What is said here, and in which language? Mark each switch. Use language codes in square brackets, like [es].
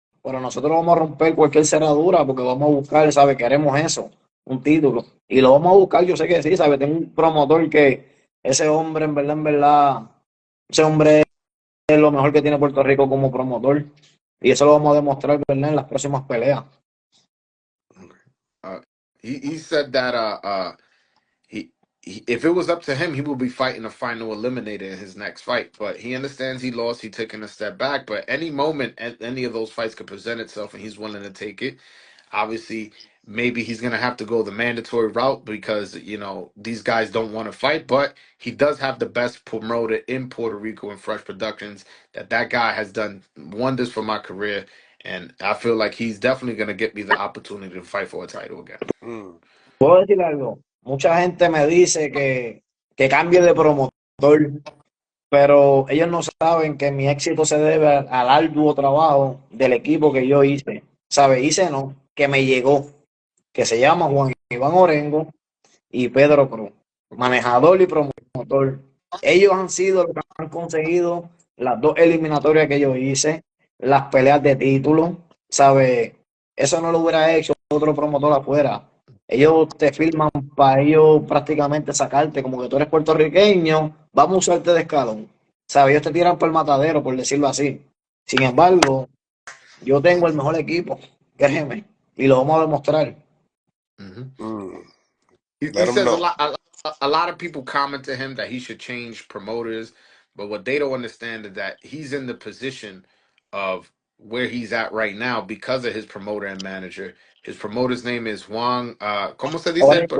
[es] Pero nosotros vamos a romper cualquier cerradura porque vamos a buscar, ¿sabe? Queremos eso, un título. Y lo vamos a buscar, yo sé que sí, ¿sabe? Tengo un promotor que ese hombre, en verdad, ese hombre es lo mejor que tiene Puerto Rico como promotor. Y eso lo vamos a demostrar, ¿verdad? En las próximas peleas. [en] Uh, he said that he, if it was up to him, he would be fighting a final eliminator in his next fight. But he understands he lost. He's taking a step back. But any moment, any of those fights could present itself, and he's willing to take it. Obviously, maybe he's gonna have to go the mandatory route because these guys don't want to fight. But he does have the best promoter in Puerto Rico in Fresh Productions. That guy has done wonders for my career, and I feel like he's definitely gonna get me the opportunity to fight for a title again. Mm. [es] ¿Puedo decir algo? Mucha gente me dice que cambie de promotor, pero ellos no saben que mi éxito se debe al arduo trabajo del equipo que yo hice. ¿Sabe? Hice no, que me llegó, que se llama Juan Iván Orengo y Pedro Cruz, manejador y promotor. Ellos han sido los que han conseguido las dos eliminatorias que yo hice, las peleas de título, ¿sabe? Eso no lo hubiera hecho otro promotor afuera. Ellos te firman para ellos prácticamente sacarte, como que tú eres puertorriqueño, vamos a usarte de escalón. ¿Sabe? Ellos te tiran por el matadero, por decirlo así. Sin embargo, yo tengo el mejor equipo, créeme, y lo vamos a demostrar. Mhm. Mm, [en] He let them says a know. lot. A lot of people comment to him that he should change promoters, but what they don't understand is that he's in the position of where he's at right now because of his promoter and manager. His promoter's name is Juan. [es] ¿Cómo se dice Orengo,